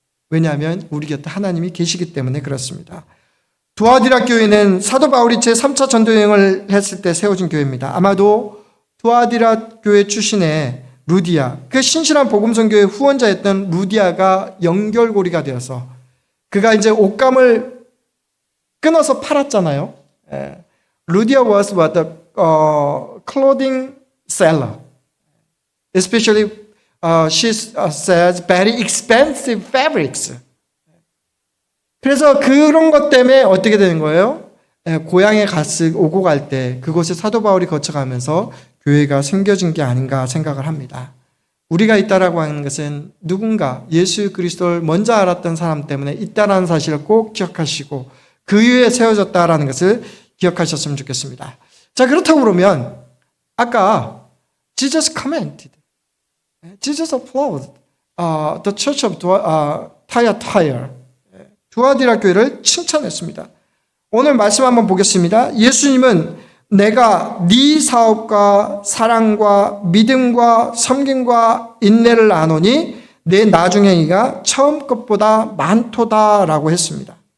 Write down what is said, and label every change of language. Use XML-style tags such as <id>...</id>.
<ko>왜냐하면 우리 곁에 하나님이 계시기 때문에 그렇습니다. 두아디라 교회는 사도 바울이 제3차 전도여행을 했을 때 세워진 교회입니다. 아마도 두아디라 교회 출신의 루디아, 그 신실한 복음선교의 후원자였던 루디아가 연결고리가 되어서 그가 이제 옷감을 끊어서 팔았잖아요.</ko> <en>루디아 was what the clothing seller. Especially she sells very expensive fabrics.</en> <ko>그래서 그런 것 때문에 어떻게 되는 거예요? 고향에 오고 갈 때 그곳에 사도 바울이 거쳐가면서 교회가 생겨진 게 아닌가 생각을 합니다. 우리가 있다라고 하는 것은 누군가 예수 그리스도를 먼저 알았던 사람 때문에 있다라는 사실을 꼭 기억하시고 그 위에 세워졌다라는 것을 기억하셨으면 좋겠습니다. 자, 그렇다고 그러면 아까</ko> <en>Jesus commented, Jesus applauded the church of Thyatira.</en> <ko>두아디라 교회를 칭찬했습니다. 오늘 말씀 한번 보겠습니다. 예수님은 내가 네 사업과 사랑과 믿음과 섬김과 인내를 아노니 내 나중행위가 처음 것보다 많도다라고 했습니다.</ko>